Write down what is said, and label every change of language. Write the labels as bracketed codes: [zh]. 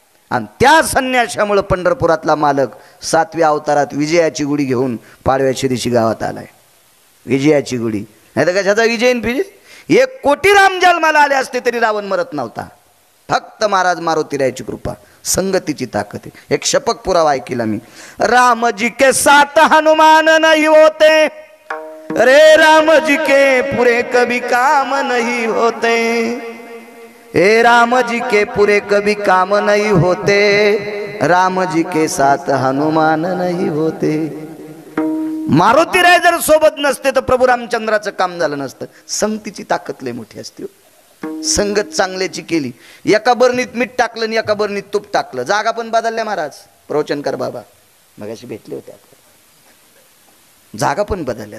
[mr] आणि त्या संन्याशामुळे पंढरपुरातला मालक 7व्या अवतारात विजयाची गुढी घेऊन पाडव्याच्या दिवशी गावात आलाय. विजयाची गुढी. नाही तर कशाचा विजय फिजे. 1 कोटी राम जन्माला आले असते तरी रावण मरत नव्हता. फक्त महाराज मारुतीरायाची कृपा, संगतीची ताकद आहे. एक शपक पुरावा ऐकिला मी. [hi] राम जी के साथ हनुमान नहीं होते, रे राम जी के पूरे कभी काम नहीं होते. हे राम जी के पूरे कभी काम नहीं होते, राम जी के साथ हनुमान नहीं होते. [mr] मारुतीराय जर सोबत नसते तर प्रभू रामचंद्राचं काम झालं नसतं. संगतीची ताकद लय मोठी असते. संगत चांगल्याची केली. एका बरणीत मीठ टाकलं आणि एका बरणीत तूप टाकलं, जागा पण बदलल्या. महाराज प्रवचनकर बाबा मगाशी भेटले होते आपल्याला. जागा पण बदलल्या.